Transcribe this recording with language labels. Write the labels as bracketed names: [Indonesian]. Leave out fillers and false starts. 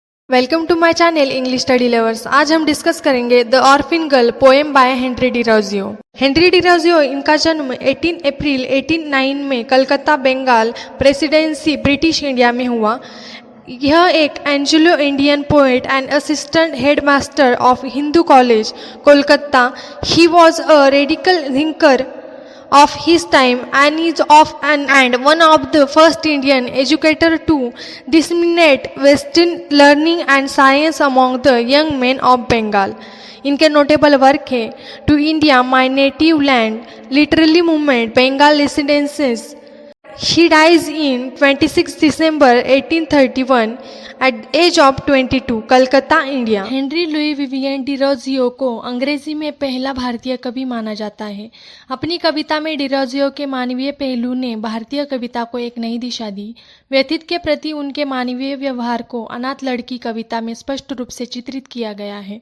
[English] Welcome to my channel English study lovers. [Hindi] आज हम discuss करेंगे [English] The orphan girl poem by Henry Derozio. [Hindi] Henry Derozio इनका जन्म 18 अप्रैल 1809 में Calcutta Bengal presidency British India में हुआ। यह एक [English] Anglo Indian poet and assistant headmaster of Hindu college Kolkata. He was a radical thinker of his time and is and one of the first Indian educator to disseminate Western learning and science among the young men of Bengal. [Hindi] इनके notable work है to India my native land, literally movement, Bengal residences. [English] She dies in 26 December 1831 at the age of 22, Calcutta, India. [Hindi] Henry Louis Vivian Derozio को अंग्रेजी में पहला भारतीय कवि माना जाता है। अपनी कविता में डिरोजियो के मानवीय पहलू ने भारतीय कविता को एक नई दिशा दी। व्यथित के प्रति उनके मानवीय व्यवहार को अनाथ लड़की कविता में स्पष्ट रूप से चित्रित किया गया है।